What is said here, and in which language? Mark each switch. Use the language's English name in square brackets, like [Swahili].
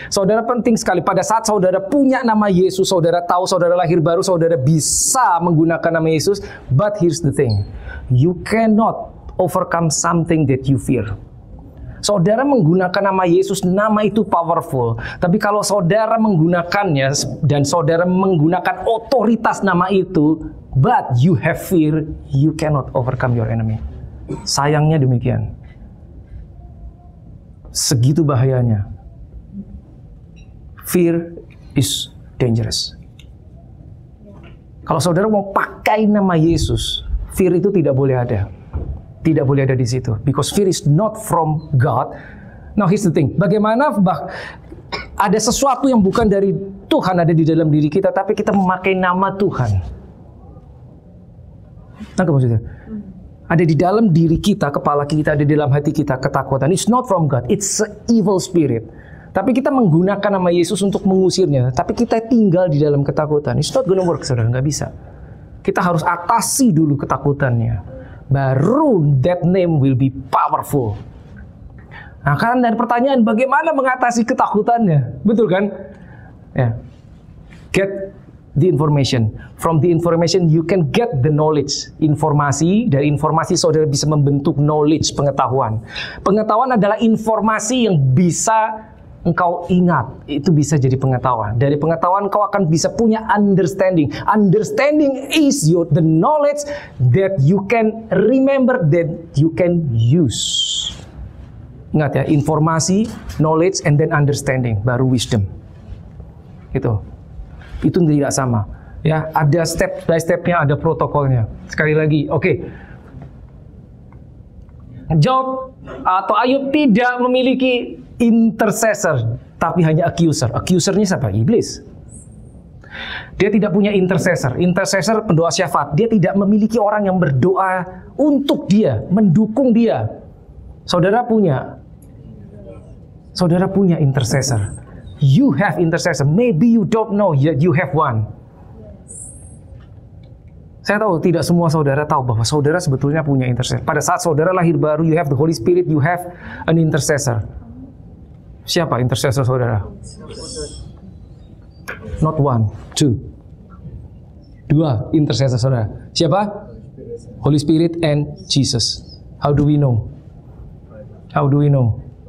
[Indonesian] Saudara penting sekali, pada saat saudara punya nama Yesus, saudara tahu saudara lahir baru, saudara bisa menggunakan nama Yesus. [English] But here's the thing, you cannot overcome something that you fear. [Indonesian] Saudara menggunakan nama Yesus, nama itu powerful. Tapi kalau saudara menggunakannya dan saudara menggunakan otoritas nama itu, [English] but you have fear, you cannot overcome your enemy. [Indonesian] Sayangnya demikian. Segitu bahayanya. [English] Fear is dangerous. [Indonesian] Kalau saudara mau pakai nama Yesus, fear itu tidak boleh ada. Tidak boleh ada di situ. [English] Because fear is not from God. Now here's the thing. [Indonesian] Bagaimana ada sesuatu yang bukan dari Tuhan ada di dalam diri kita, tapi kita memakai nama Tuhan. Nangkep maksudnya? Ada di dalam diri kita, kepala kita, ada di dalam hati kita ketakutan. [English] It's not from God, it's an evil spirit. [Indonesian] Tapi kita menggunakan nama Yesus untuk mengusirnya. Tapi kita tinggal di dalam ketakutan. [English] It's not gonna work, [Indonesian] saudara, nggak bisa. Kita harus atasi dulu ketakutannya. [English] Baru that name will be powerful. [Indonesian] Nah, kan dari pertanyaan bagaimana mengatasi ketakutannya, betul kan? [English] Ya, get the information. From the information you can get the knowledge. [Indonesian] Informasi, dari informasi saudara bisa membentuk knowledge, pengetahuan. Pengetahuan adalah informasi yang bisa engkau ingat. Itu bisa jadi pengetahuan. Dari pengetahuan engkau akan bisa punya understanding. [English] Understanding is the knowledge that you can remember, that you can use. [Indonesian] Ingat ya, informasi, knowledge, and then understanding, baru wisdom. Gitu. Itu tidak sama. Ya, ada step by stepnya, ada protokolnya. Sekali lagi, oke. Job atau Ayub tidak memiliki intercessor, tapi hanya accuser. Accusernya siapa? Iblis. Dia tidak punya intercessor. Intercessor pendoa syafaat. Dia tidak memiliki orang yang berdoa untuk dia, mendukung dia. Saudara punya intercessor. [English] You have intercessor. Maybe you don't know yet you have one. [Indonesian] Saya tahu tidak semua saudara tahu bahwa saudara sebetulnya punya intercessor. Pada saat saudara lahir baru, [English] you have the Holy Spirit, you have an intercessor. [Indonesian] Siapa intercessor saudara? [English] Not one, two. [Indonesian] Dua intercessor saudara. Siapa? [English] Holy Spirit and Jesus. How do we know? How do we know?